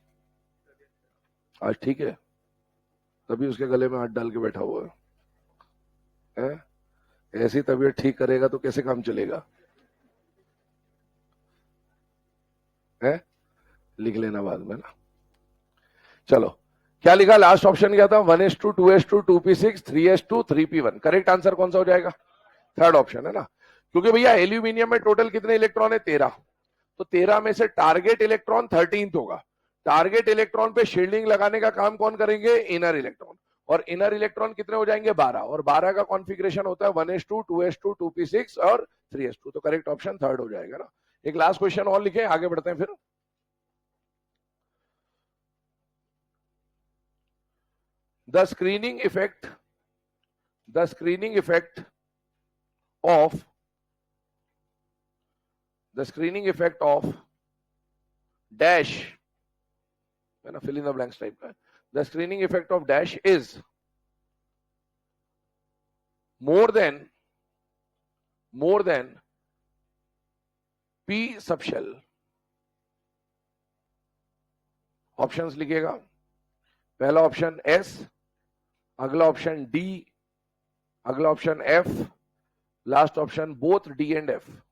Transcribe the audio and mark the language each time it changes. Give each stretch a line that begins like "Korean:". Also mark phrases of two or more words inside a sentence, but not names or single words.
Hindi: आज ठीक है, तभी उसके गले में हाथ डाल के बैठा हुआ है? ऐसी तबीयत ठीक करेगा तो कैसे काम चलेगा? है, लिख लेना बाद में ना। चलो, क्या लिखा?
English: last option
Hindi: क्या था?
English: 1s2 2s2 2p6 3s2 3p1। correct answer
Hindi: कौन सा हो जाएगा?
English: third option
Hindi: है ना, क्योंकि भैया एल्यूमिनियम में टोटल कितने इलेक्ट्रॉन है? 13, तो 13 में से
English: target electron
Hindi: 13th होगा।
English: target electron
Hindi: पे शील्डिंग लगाने का काम कौन करेंगे?
English: inner electron,
Hindi: और
English: inner electron
Hindi: कितने हो जाएंगे? 12, और 12 का कॉन्फ़िगरेशन होता है 1s2 2s2 2p6 और 3s2, तो
English: correct option third
Hindi: हो जाएगा ना। एक
English: last question
Hindi: और लिखे, आगे बढ़ते हैं फिर।
English: The screening effect of dash,
Hindi: है ना,
English: fill in the blanks type का, the screening effect of dash is more than P subshell।
Hindi: ऑप्शंस लिखिएगा, पहला ऑप्शन S, अगला ऑप्शन D, अगला ऑप्शन F,
English: last option both D and F.